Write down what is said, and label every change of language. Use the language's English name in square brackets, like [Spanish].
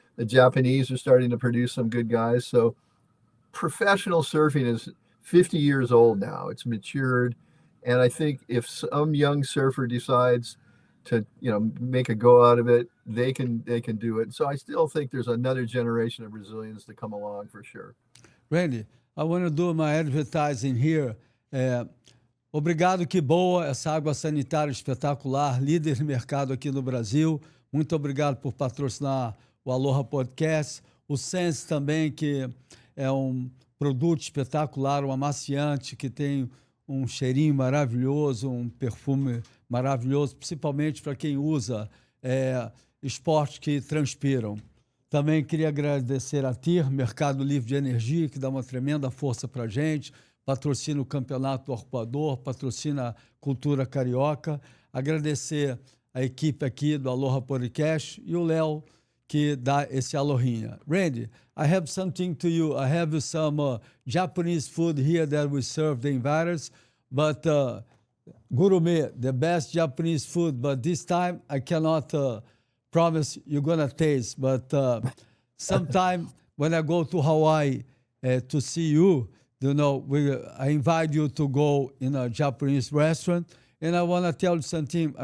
[English] The Japanese are starting to produce some good guys. So professional surfing is 50 years old now. It's matured. And I think if some young surfer decides to make a go out of it, they can do it. So I still think there's another generation of Brazilians to come along for sure. Randy, I want to do my advertising here. [Portuguese] Obrigado, Qboa, essa água sanitária espetacular, líder de mercado aqui no Brasil. Muito obrigado por patrocinar o Aloha Podcast. O Sense também, que é um produto espetacular, um amaciante que tem um cheirinho maravilhoso, um perfume maravilhoso, principalmente para quem usa esportes que transpiram. Também queria agradecer a TIR, Mercado Livre de Energia, que dá uma tremenda força para a gente, patrocina o Campeonato do Arpoador, patrocina a cultura carioca. Agradecer a equipe aqui do Aloha Podcast e o Léo, que dá esse alohinha. [English] Randy, I have something to you. I have some Japanese food here that we serve the inviters, but gourmet, the best Japanese food, but this time I cannot promise you're gonna taste, but sometime when I go to Hawaii to see you, I invite you to go in a Japanese restaurant, and I want to tell you something.